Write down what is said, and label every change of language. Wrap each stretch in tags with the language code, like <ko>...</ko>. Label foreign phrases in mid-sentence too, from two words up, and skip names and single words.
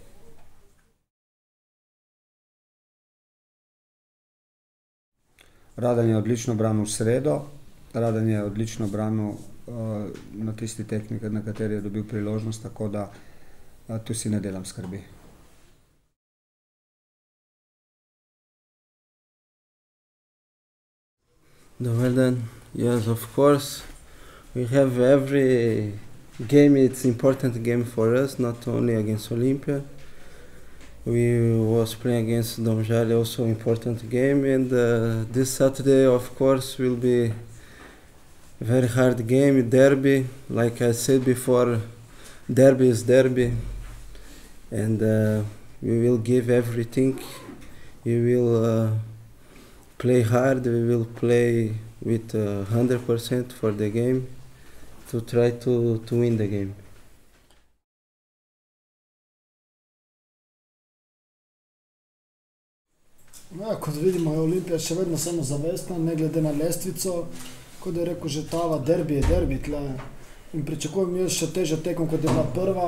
<sl>Radan je odlično branil v sredo, Radan je odlično branil na tisti tekmi, na kateri je dobil priložnost, tako da tu si ne delam skrbi. Dober dan.</sl> <en>Yes, of course. We have every game, it's important game for us, not only against Olympia. We was playing against Domžale, also important game, and this Saturday, of course, will be a very hard game, derby. Like I said before, derby is derby, and we will give everything. We will play hard, we will play with 100% for the game to try to win the game.</en> <sl>Ja, kot vidimo, je Olimpija še vedno samozavestna, ne glede na lestvico. Kot je rekel že Tava, derbi je derbi tle. In pričakujem jaz še težjo tekmo, kot je bila prva.</sl>